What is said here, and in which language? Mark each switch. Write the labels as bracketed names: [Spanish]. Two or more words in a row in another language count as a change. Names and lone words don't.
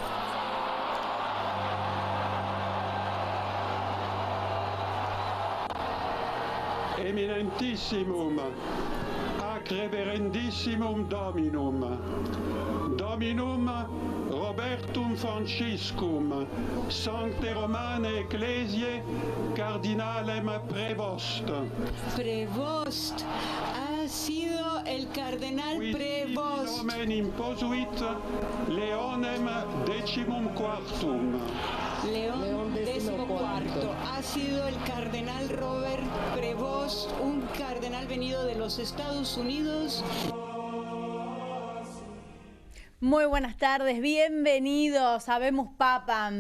[Latin] Eminentissimum, ac reverendissimum Dominum, Dominum Robertum Franciscum, Sancte Romane Ecclesiae, Cardinalem Prevost. [Spanish] Prevost ha sido el cardenal Prevost. [Latin] Nomen imposuit Leonem XIV. [Spanish] León XIV ha sido el cardenal Robert Prevost, un cardenal venido de los Estados Unidos. Muy buenas tardes, bienvenidos a Habemus Papam.